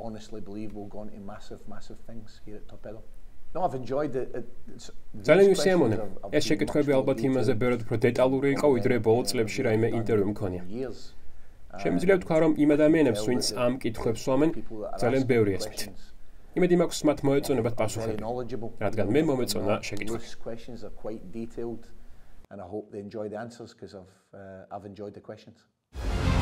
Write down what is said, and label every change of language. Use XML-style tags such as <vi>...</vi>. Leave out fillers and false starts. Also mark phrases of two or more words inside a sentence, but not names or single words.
<ka>ძალიან მისიამოვნე. ეს შეკითხვები ალბათ იმაზე ბევრად უფრო დეტალური იყო, ვიდრე ბოლო წლებში რაიმე ინტერვიუ მქონია. შემიძლია ვთქვა, რომ იმ ადამიანებს, ვინც ამ კითხვებს სვამენ, ძალიან ბევრი ესმით. იმედი მაქვს, მათ მოეწონებათ პასუხები, რადგან მე მომეწონა შეკითხვები.</ka> <en>And I hope they enjoy the answers because I've enjoyed the questions.</en>